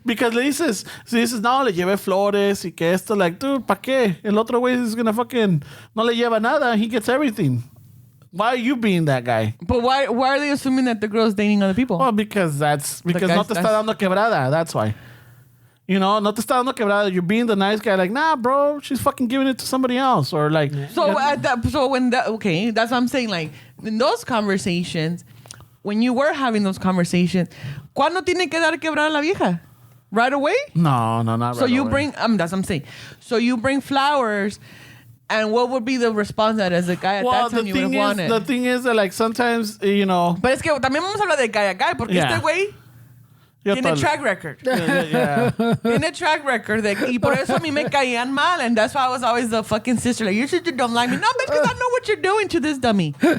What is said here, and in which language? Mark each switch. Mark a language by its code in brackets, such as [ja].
[es] Because le dices, no, le llevé flores y que esto, like, dude, ¿pa' qué? El otro güey [en] is gonna fucking, [es] no le lleva nada. [en] He gets everything. Why are you being that guy? But why are they assuming that the girl's dating other people? Well, because [es] no te está dando quebrada. [en] That's why. [es] No te está dando quebrada. [en] You're being the nice guy. Like, nah, bro, she's fucking giving it to somebody else. Or like... So that's what I'm saying. Like, in those conversations, when you were having those conversations, [es] ¿cuándo tiene que dar quebrada la vieja? [en] Right away? No, not right away. So you bring... that's what I'm saying. So you bring flowers... And what would be the response that as a guy at that time you would have wanted? The thing is that, like, sometimes, [es] But es que también vamos a hablar de guy a guy, porque este güey tiene track record. [en] Yeah. [es] Tiene track record. Y por eso a mí me caían mal. [en] And that's why I was always the fucking sister. Like, you don't like me. No, but because I know what you're doing to this dummy.